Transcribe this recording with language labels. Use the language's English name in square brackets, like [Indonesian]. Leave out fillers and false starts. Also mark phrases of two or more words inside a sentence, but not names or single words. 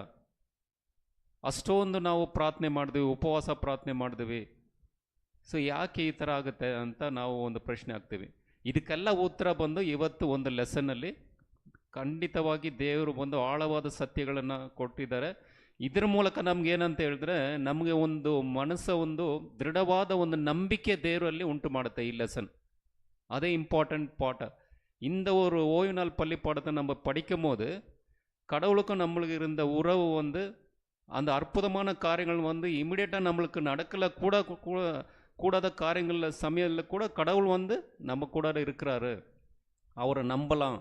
[Kannada] ಅಷ್ಟೊಂದು ನಾವು ಪ್ರಾರ್ಥನೆ ಮಾಡಿದ್ವಿ, ಉಪವಾಸ ಪ್ರಾರ್ಥನೆ ಮಾಡಿದ್ವಿ, ಸೊ ಯಾಕೆ ಈ ಥರ ಆಗುತ್ತೆ ಅಂತ ನಾವು ಒಂದು ಪ್ರಶ್ನೆ ಆಗ್ತೀವಿ. ಇದಕ್ಕೆಲ್ಲ ಉತ್ತರ ಬಂದು ಇವತ್ತು ಒಂದು ಲೆಸನ್ನಲ್ಲಿ ಖಂಡಿತವಾಗಿ ದೇವರು ಒಂದು ಆಳವಾದ ಸತ್ಯಗಳನ್ನು ಕೊಟ್ಟಿದ್ದಾರೆ. ಇದರ ಮೂಲಕ ನಮ್ಗೆ ಏನಂತ ಹೇಳಿದ್ರೆ, ನಮಗೆ ಒಂದು ಒಂದು ದೃಢವಾದ ಒಂದು ನಂಬಿಕೆ ದೇವರಲ್ಲಿ ಉಂಟು ಮಾಡುತ್ತೆ ಈ லெசன். [Tamil] அதே இம்பார்ட்டண்ட் பாட்ட. இந்த ஒரு ஓய்வு நாள் பள்ளி பாடத்தை நம்ம படிக்கும் போது கடவுளுக்கும் நம்மளுக்கு இருந்த உறவு வந்து அந்த அற்புதமான காரியங்கள் வந்து இமிடியேட்டாக நம்மளுக்கு நடக்கலை கூடாத காரியங்களில் சமையலில் கூட கடவுள் வந்து நம்ம கூட இருக்கிறாரு, அவரை நம்பலாம்.